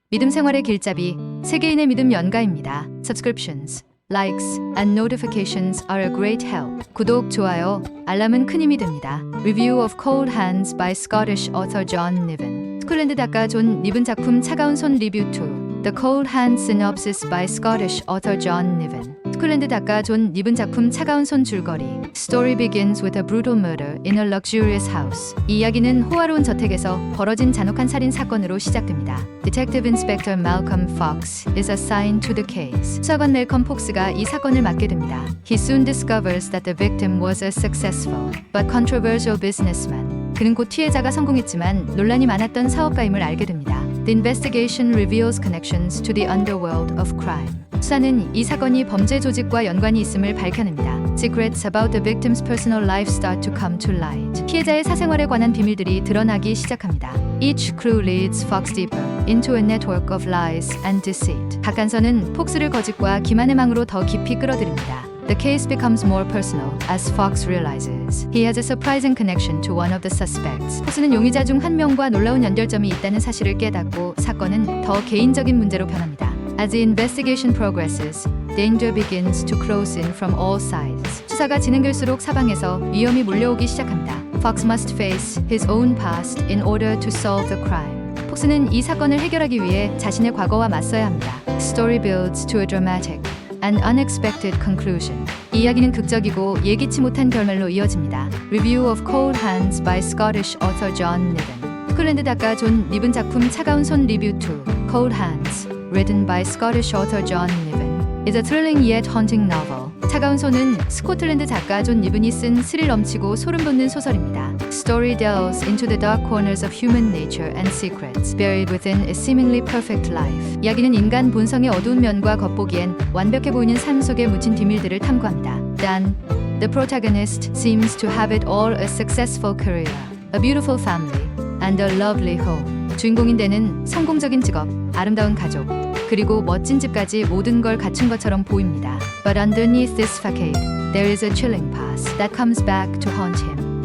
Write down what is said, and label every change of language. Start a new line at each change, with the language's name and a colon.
Korean: 믿음 생활의 길잡이, 세계인의 믿음 연가입니다.
English: Subscriptions, likes, and notifications are a great help.
Korean: 구독, 좋아요, 알람은 큰 힘이 됩니다.
English: Review of Cold Hands by Scottish author John Niven.
Korean: 스콜랜드 작가 존 니븐 작품 차가운 손 리뷰 2.
English: The Cold Hands Synopsis by Scottish author John Niven.
Korean: 스콜랜드 작가 존 니븐 작품 차가운 손 줄거리.
English: Story begins with a brutal murder in a luxurious house.
Korean: 이 이야기는 호화로운 저택에서 벌어진 잔혹한 살인 사건으로 시작됩니다.
English: Detective Inspector Malcolm Fox is assigned to the case.
Korean: 수사관 멜컴 폭스가 이 사건을 맡게 됩니다.
English: He soon discovers that the victim was a successful but controversial businessman.
Korean: 그는 곧 피해자가 성공했지만 논란이 많았던 사업가임을 알게 됩니다.
English: The investigation reveals connections to the underworld of crime.
Korean: 수사는 이 사건이 범죄 조직과 연관이 있음을 밝혀냅니다.
English: Secrets about the victim's personal life start to come to light.
Korean: 피해자의 사생활에 관한 비밀들이 드러나기 시작합니다.
English: Each clue leads Fox deeper into a network of lies and deceit.
Korean: 각 단서는 폭스를 거짓과 기만의 망으로 더 깊이 끌어들입니다.
English: The case becomes more personal as Fox realizes he has a surprising connection to one of the suspects.
Korean: 폭스는 용의자 중 한 명과 놀라운 연결점이 있다는 사실을 깨닫고 사건은 더 개인적인 문제로 변합니다.
English: As the investigation progresses, danger begins to close in from all sides.
Korean: 수사가 진행될수록 사방에서 위험이 몰려오기 시작합니다.
English: Fox must face his own past in order to solve the crime.
Korean: 폭스는 이 사건을 해결하기 위해 자신의 과거와 맞서야 합니다.
English: Story builds to a dramatic and unexpected conclusion.
Korean: 이 이야기는 극적이고 예기치 못한 결말로 이어집니다.
English: Review of Cold Hands by Scottish author John Niven.
Korean: 스콜랜드 작가 존 니븐 작품 차가운 손 리뷰 2.
English: Cold Hands, written by Scottish author John Niven, is a thrilling yet haunting novel.
Korean: 차가운 손은 스코틀랜드 작가 존 니븐이 쓴 스릴 넘치고 소름 돋는 소설입니다.
English: Story delves into the dark corners of human nature and secrets buried within a seemingly perfect life.
Korean: 이야기는 인간 본성의 어두운 면과 겉보기엔 완벽해 보이는 삶 속에 묻힌 비밀들을 탐구합니다.
English: Dan, the protagonist, seems to have it all: a successful career, a beautiful family, and a lovely home.
Korean: 주인공인 데는 성공적인 직업, 아름다운 가족, 그리고 멋진 집까지 모든 걸 갖춘 것처럼 보입니다.
English: But underneath this facade, there is a chilling past that comes back to haunt him.